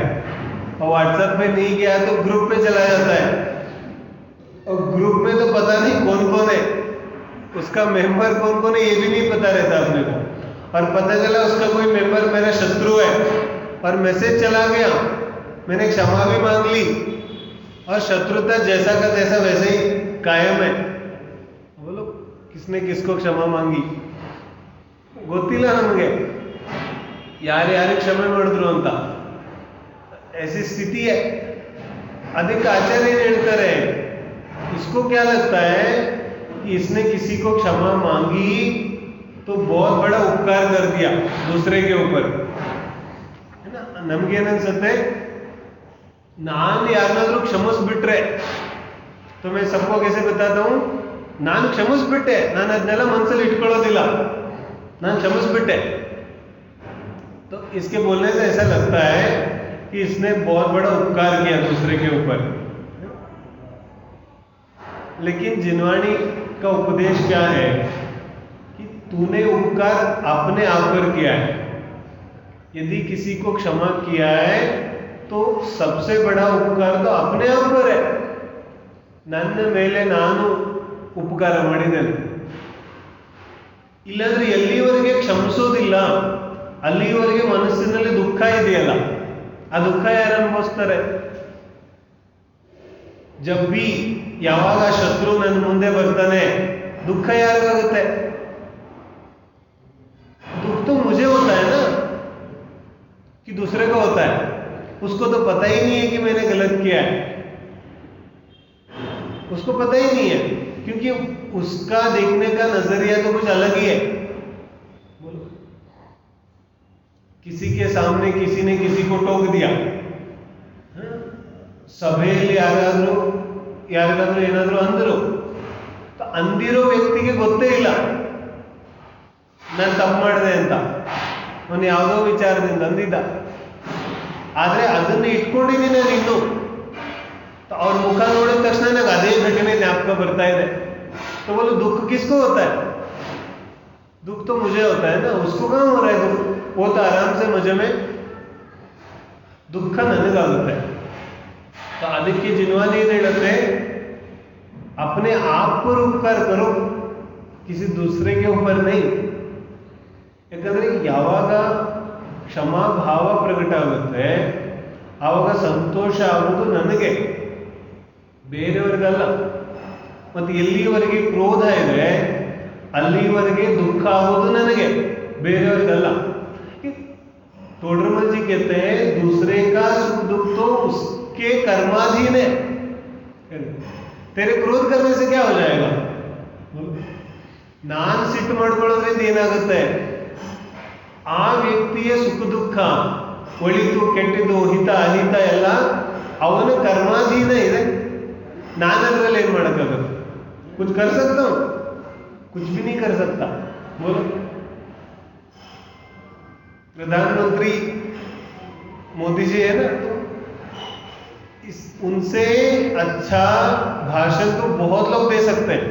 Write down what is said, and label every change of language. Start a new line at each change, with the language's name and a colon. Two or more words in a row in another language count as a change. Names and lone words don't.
Hindi: और व्हाट्सएप पे नहीं गया तो ग्रुप पे चला जाता है, और ग्रुप में तो पता नहीं कौन कौन है, उसका मेंबर कौन कौन है ये भी नहीं पता रहता अपने को. और पता चला उसका कोई मेंबर मेरा शत्रु है, और मैसेज चला गया, मैंने क्षमा भी मांग ली, और शत्रुता जैसा का तैसा वैसे ही कायम है. बोलो किसने किसको क्षमा मांगी?
Kannada: ಗೊತ್ತಿಲ್ಲ ನಮಗೆ ಯಾರ್ಯಾರಿಗೆ ಕ್ಷಮೆ ಮಾಡಿದ್ರು ಅಂತ.
Hindi: ऐसी स्थिति है.
Kannada: ಅದಕ್ಕೆ आचार्य ಹೇಳ್ತಾರೆ,
Hindi: इसको क्या लगता है कि इसने किसी को क्षमा मांगी तो बहुत बड़ा उपकार कर दिया दूसरे के ऊपर, है ना.
Kannada: ನಮ್ಗೇನನ್ಸುತ್ತೆ, ನಾನು ಯಾರನ್ನಾದ್ರೂ ಕ್ಷಮಿಸ್ಬಿಟ್ರೆ,
Hindi: तो मैं सबको कैसे बताता हूँ,
Kannada: ನಾನು ಕ್ಷಮಿಸ್ಬಿಟ್ಟೆ, ನಾನು ಅದನ್ನೆಲ್ಲ ಮನಸ್ಸಲ್ಲಿ ಇಟ್ಕೊಳ್ಳೋದಿಲ್ಲ, ನಾನು ಕ್ಷಮಿಸ್ಬಿಟ್ಟೆ.
Hindi: तो इसके बोलने से ऐसा लगता है कि इसने बहुत बड़ा उपकार किया दूसरे के ऊपर. लेकिन जिनवाणी का उपदेश क्या है कि तूने उपकार अपने आप पर किया है. यदि किसी को क्षमा किया है तो सबसे बड़ा उपकार तो अपने आप पर है.
Kannada: ನನ್ನ ಮೇಲೆ ನಾನು ಉಪಕಾರ ಮಾಡಿದ್ದೇನೆ, ಇಲ್ಲಾಂದ್ರೆ ಎಲ್ಲಿವರೆಗೆ ಕ್ಷಮಿಸೋದಿಲ್ಲ ಅಲ್ಲಿವರೆಗೆ ಮನಸ್ಸಿನಲ್ಲಿ ದುಃಖ ಇದೆಯಲ್ಲ, ಆ ದುಃಖ ಯಾರು ಅನುಭವಿಸ್ತಾರೆ?
Hindi: जब भी
Kannada: ಯಾವಾಗ ಶತ್ರು ನನ್ನ ಮುಂದೆ ಬರ್ತಾನೆ, दुख ಯಾರಿಗಾಗುತ್ತೆ?
Hindi: दुख तो मुझे होता है ना, कि दूसरे को होता है. उसको तो पता ही नहीं है कि मैंने गलत किया है, उसको पता ही नहीं है, क्योंकि उसका देखने का नजरिया तो कुछ अलग ही है. बोलो, किसी के सामने किसी ने किसी को टोक दिया,
Kannada: ಸಭೆಯಲ್ಲಿ ಯಾರಿಗಾದ್ರೂ ಏನಾದ್ರೂ ಅಂದರು, ಅಂದಿರೋ ವ್ಯಕ್ತಿಗೆ ಗೊತ್ತೇ ಇಲ್ಲ ನಾನು ತಪ್ಪು ಮಾಡಿದೆ ಅಂತ. ಅವನು ಯಾವುದೋ ವಿಚಾರದಿಂದ ಅಂದಿದ್ದ, ಆದ್ರೆ ಅದನ್ನ ಇಟ್ಕೊಂಡಿದ್ದೀನಿ ನಾನು ಇನ್ನು. ಅವ್ರ ಮುಖ ನೋಡಿದ ತಕ್ಷಣ ನನಗೆ ಅದೇ घटने ಜ್ಞಾಪಕ ಬರ್ತಾ ಇದೆ.
Hindi: तो बोलो दुख किसको होता है? दुख तो मुझे होता है ना, उसको कहाँ हो रहा है दुख? वो तो आराम से मजे में दुख ನನಗಾಗುತ್ತೆ.
Kannada: तो ಅದಕ್ಕೆ जिनवाणी ಏನು ಹೇಳುತ್ತೆ,
Hindi: अपने आप पर उपकार करो, किसी दूसरे के ऊपर नहीं.
Kannada: ಯಾಕಂದ್ರೆ ಯಾವಾಗ ಕ್ಷಮಾ ಭಾವ ಪ್ರಕಟ ಆಗುತ್ತೆ ಆವಾಗ ಸಂತೋಷ ಆಗೋದು ನನಗೆ, ಬೇರೆಯವ್ರಿಗಲ್ಲ. ಮತ್ತೆ ಎಲ್ಲಿವರೆಗೆ ಕ್ರೋಧ ಇದೆ ಅಲ್ಲಿವರೆಗೆ ದುಃಖ ಆಗೋದು ನನಗೆ, ಬೇರೆಯವ್ರಿಗಲ್ಲ.
Hindi: टोडरमल जी कहते हैं दूसरे का सुख दुख तो उसके कर्माधीन है. तेरे क्रोध करने से क्या हो जाएगा?
Kannada: ನಾನು ಸಿಟ್ಟು ಮಾಡ್ಕೊಳ್ಳೋದ್ರಿಂದ ಏನಾಗುತ್ತೆ, ಆ ವ್ಯಕ್ತಿಯ ಸುಖ ದುಃಖ, ಒಳಿತು ಕೆಟ್ಟಿದ್ದು, ಹಿತ ಅಹಿತ ಎಲ್ಲ ಅವನ ಕರ್ಮಾಧೀನ ಇದೆ. ನಾನು ಅದರಲ್ಲಿ ಏನು ಮಾಡೋಕ್ಕಾಗುತ್ತೆ?
Hindi: कुछ कर सकता हूं? कुछ भी नहीं कर सकता. बोलो, प्रधानमंत्री मोदी जी है ना, तो उनसे अच्छा भाषण तो बहुत लोग दे सकते हैं.